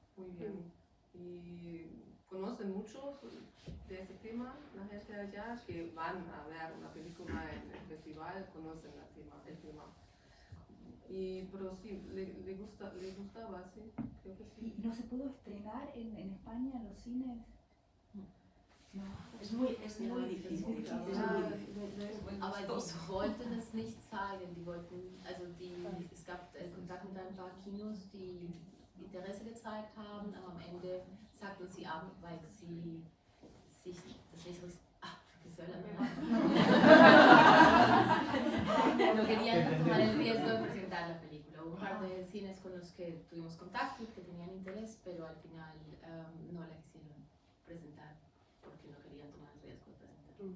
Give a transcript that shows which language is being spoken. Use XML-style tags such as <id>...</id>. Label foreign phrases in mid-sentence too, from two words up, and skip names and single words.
<es>Y conocen mucho de ese tema, la gente allá que van a ver una película en el festival, conocen el tema. Pero sí, le gustaba, sí, creo que sí. ¿Y no se pudo estrenar en España, en los cines? No. Es muy difícil.</es> <de>Aber die wollten es nicht zeigen, es gab Kontakt mit ein paar Kinos, die Interesse gezeigt haben, aber am Ende sagten sie ab, weil sie sich das nicht</de> <es>no querían tomar el riesgo de presentar la película. Hubo un par de cines con los que tuvimos contacto y que tenían interés, pero al final no la quisieron presentar porque no querían tomar el riesgo de presentarla.</es>